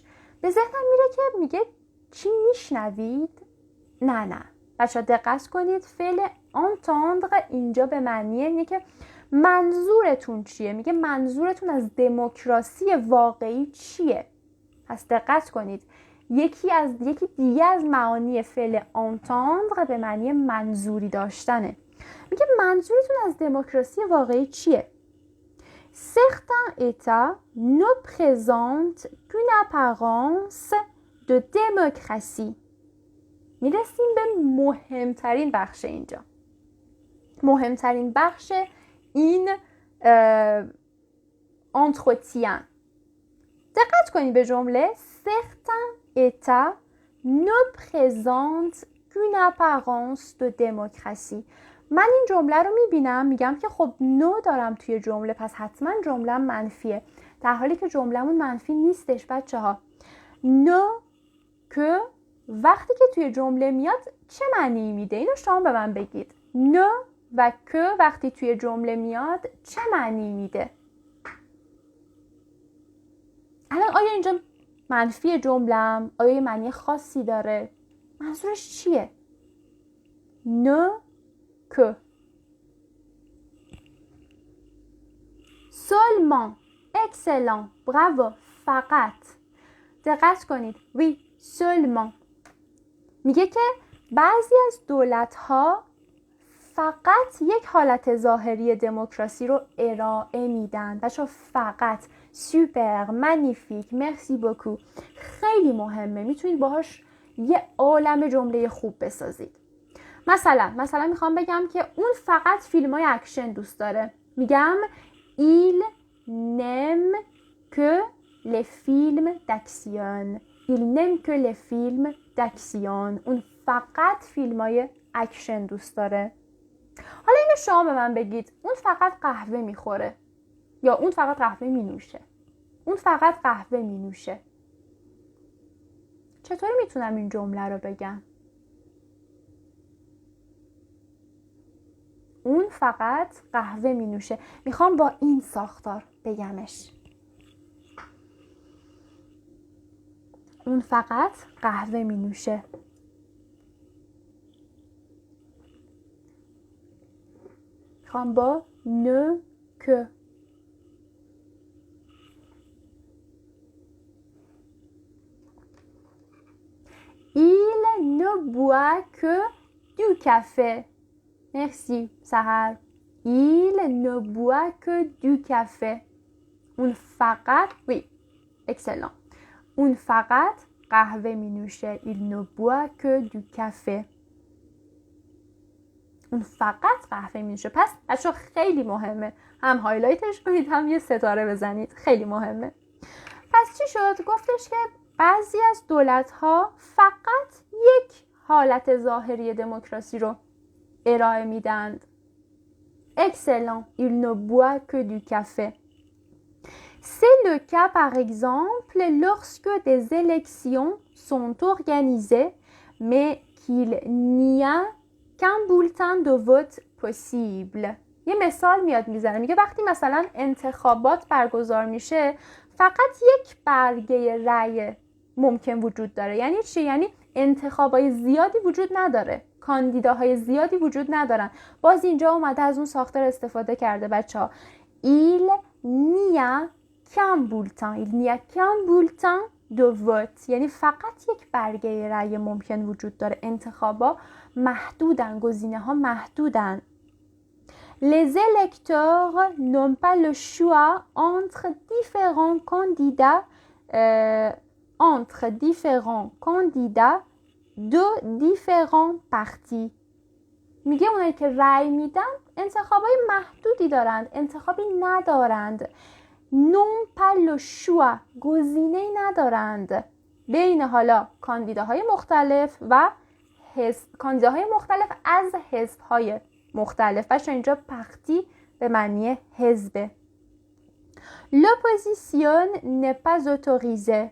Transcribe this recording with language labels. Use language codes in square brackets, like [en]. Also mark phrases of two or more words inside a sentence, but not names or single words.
[fa] به ذهنم میره که میگه چی میشنوید؟ نه. بچه دقت کنید، فعل entendre اینجا به معنی اینه که منظورتون چیه. میگه منظورتون از دموکراسی واقعی چیه. پس دقت کنید، یکی دیگه از معانی فعل entendre به معنی منظوری داشتنه. میگه منظورتون از دموکراسی واقعی چیه. [fr] Certains États ne présentent qu'une apparence de démocratie. [fa] میرسیم به مهمترین بخش اینجا. مهمترین بخش این entretien. دقت کنید به جمله. [fr] Certains États ne présentent aucune apparence de démocratie. [fa] من این جمله رو میبینم میگم که خب نو دارم توی جمله، پس حتما جمله منفیه، در حالی که جمله‌مون منفی نیستش بچه ها. [fr] ne que [fa] وقتی که توی جمله میاد چه معنی میده؟ اینو شما به من بگید. نو و که وقتی توی جمله میاد چه معنی میده؟ الان آیا اینجا منفی جمله‌ام؟ آیا یه معنی خاصی داره؟ منظورش چیه؟ [fr] ne que seulement excellent bravo [fa] فقط دقت کنید [fr] oui seulement [fa] میگه که بعضی از دولت‌ها فقط یک حالت ظاهری دموکراسی رو ارائه میدن. بچه فقط [fr] super magnifique merci beaucoup [fa] خیلی مهمه، میتونید باهاش یه عالمه جمله خوب بسازید. مثلا میخوام بگم که اون فقط فیلم‌های اکشن دوست داره، میگم [fr] il n'aime que les films d'action. [fa] il n'aime que les films d'action. اون فقط فیلم‌های اکشن دوست داره. حالا اینو شما به من بگید، اون فقط قهوه میخوره یا اون فقط قهوه مینوشه؟ اون فقط قهوه مینوشه. چطوری میتونم این جمله رو بگم؟ اون فقط قهوه مینوشه. میخوام با این ساختار بگمش. اون فقط قهوه مینوشه. میخوام با [fr] ne que. Il ne boit que du café. Merci, Sahar. Il ne boit que du café. [fa] اون فقط [fr] oui, excellent. [fa] اون فقط قهوه می نوشه. [fr] Il ne boit que du café. [fa] اون فقط قهوه می نوشه. پس بچه‌ها خیلی مهمه، هم هایلایتش کنید هم یه ستاره بزنید، خیلی مهمه. پس چی شد؟ گفتش که بعضی از دولت‌ها فقط یک حالت ظاهری دموکراسی رو ارائه میدند. [fr] Excellent, il ne boit que du café. C'est le cas par exemple lorsque des élections sont organisées mais qu'il n'y a qu'un bulletin de vote possible. [fa] یه مثال میزنه، میگه وقتی مثلا انتخابات برگزار میشه فقط یک برگه رأی ممکن وجود داره. یعنی چی؟ یعنی انتخابای زیادی وجود نداره، کاندیداهای زیادی وجود ندارن. باز اینجا اومده از اون ساختار استفاده کرده بچه‌ها. [fr] Il n'y a qu'un bulletin. Il n'y a qu'un bulletin de vote. [fa] یعنی فقط یک برگه رأی ممکن وجود داره. انتخابا محدودن، گزینه‌ها محدودن. [fr] Les électeurs n'ont pas le choix entre différents candidats de différents partis. [fa] میگه اونایی که رأی میدن انتخابای محدودی دارند، انتخابی ندارند. [fr] n'ont pas le choix [fa] گزینه‌ای ندارند بین حالا کاندیداهای مختلف و کاندیداهای مختلف از حزب‌های مختلف. بچه اینجا پختی به معنی حزبه. [fr] L'opposition n'est pas autorisée.